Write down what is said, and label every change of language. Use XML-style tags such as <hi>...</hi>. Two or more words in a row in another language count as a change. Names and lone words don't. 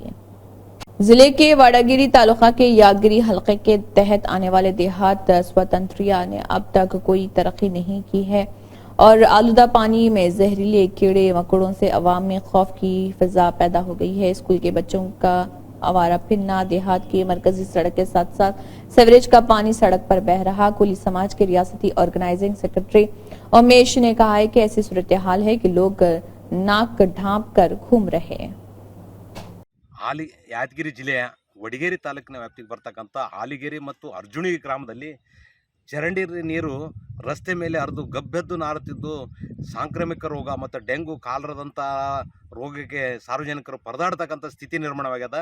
<ur>ضلع کے واڑاگیری تعلقہ کے یادگیری حلقے کے تحت آنے والے دیہات سوتنتریا نے اب تک کوئی ترقی نہیں کی ہے اور آلودہ پانی میں زہریلے کیڑے مکوڑوں سے عوام میں خوف کی فضا پیدا ہو گئی ہے. اسکول کے بچوں کا آوارہ پھرنا، دیہات کی مرکزی سڑک کے ساتھ ساتھ سیوریج کا پانی سڑک پر بہہ رہا. کولی سماج کے ریاستی</ur> <en>organizing secretary</en> <ur>امیش نے کہا ہے کہ ایسی صورت حال ہے کہ لوگ ناک ڈھانپ کر گھوم رہے ہیں.</ur> <kn>ಯಾದಗಿರಿ ಜಿಲ್ಲೆಯ ವಡಗೇರಿ ತಾಲೂಕಿನ ವ್ಯಾಪ್ತಿಗೆ ಬರ್ತಕ್ಕಂಥ ಆಲಿಗೇರಿ ಮತ್ತು ಅರ್ಜುನಿ ಗ್ರಾಮದಲ್ಲಿ ಚರಂಡಿ ನೀರು ರಸ್ತೆ ಮೇಲೆ ಹರಿದು ಗಬ್ಬೆದ್ದು ನಾರುತ್ತಿದ್ದು ಸಾಂಕ್ರಾಮಿಕ ರೋಗ ಮತ್ತು ಡೆಂಗು, ಕಾಲರದಂಥ ರೋಗಕ್ಕೆ ಸಾರ್ವಜನಿಕರು ಪರದಾಡ್ತಕ್ಕಂಥ ಸ್ಥಿತಿ ನಿರ್ಮಾಣವಾಗ್ಯದ.</kn>